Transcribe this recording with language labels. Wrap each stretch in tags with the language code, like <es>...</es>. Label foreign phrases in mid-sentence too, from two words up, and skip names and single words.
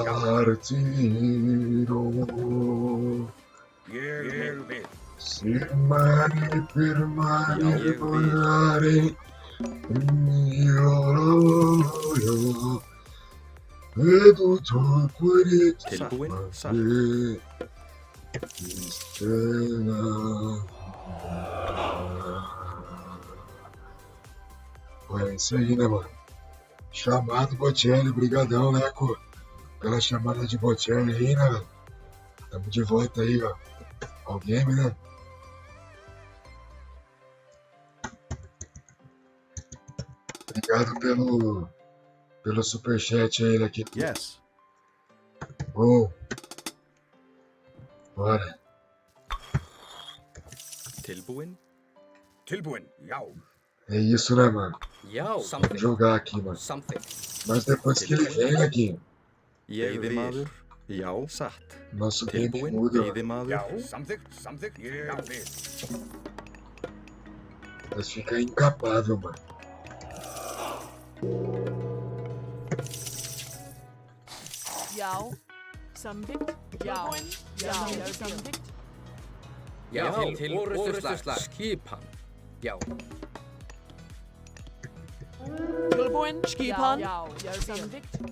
<it>Partido</it> <is>Ég vil. Simani permani Já, ég vil.</is> <it>volare Io vedo tuo cuore</it> <is>Tilbúin? Satt.</is> <pt>É isso aí, né, mano? Chamado Bocelli, brigadão, né, Leco? Pela chamada de Bocelli aí, né, velho? Tamo de volta aí, ó. Ao game, né? Obrigado pelo superchat aí, Leco. Yes. Bom. Bora.</pt> <is>Tilbúin? Tilbúin. Já.</is> <pt>É isso, né, mano?</pt> <is>Já.</is> <pt>Vamos jogar aqui, mano. Mas depois que ele vem aqui,</pt> <is>Ég vil. Já. Satt.</is> <pt>nosso game</pt> <is>Tilbúin?</is> <pt>muda.</pt> <is>Veiðimaður. Já. Samþykkt. Samþykkt. Ég vil.</is> <pt>Mas fica incapável, mano.</pt> <is>Já. Samþykkt. Já. Já. Samþykkt. Já, til orrustuslag. Skipan. Já. Tilbúin. Skipan. Já. Samþykkt.</is>